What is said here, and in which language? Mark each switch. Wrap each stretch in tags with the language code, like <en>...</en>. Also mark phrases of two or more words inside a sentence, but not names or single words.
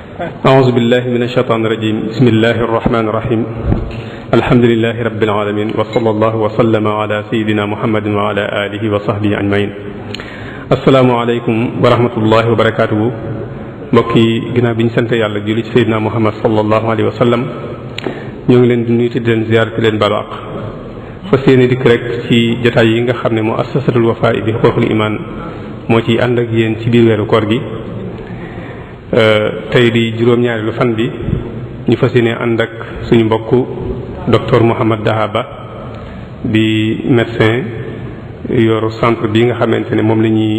<ar>أعوذ بالله من الشيطان الرجيم بسم الله الرحمن الرحيم الحمد لله رب العالمين وصلى الله وسلم على سيدنا محمد وعلى آله وصحبه أجمعين السلام عليكم ورحمة الله وبركاته</ar> <wo>mbokki ginnaaw bi ñu sant yàlla julli ci Seydina Muhammad</wo> <ar>صلى الله عليه وسلم</ar> <wo>ñoo ngi leen di nuyu di leen ziyaar di leen baalu àq fas yéene dikk rek ci jotaay yi nga xam ne mu assasatul Wafa bi xuquuqul iman moo ci ànd ak yéen ci biir weeru koor gi tey di juróom-ñaareelu fan bi ñu fas yéene ànd ak suñu mbokku docteur Mouhamed Dahaba di médecin yor centre bi nga xamante ne moom la ñuy</wo>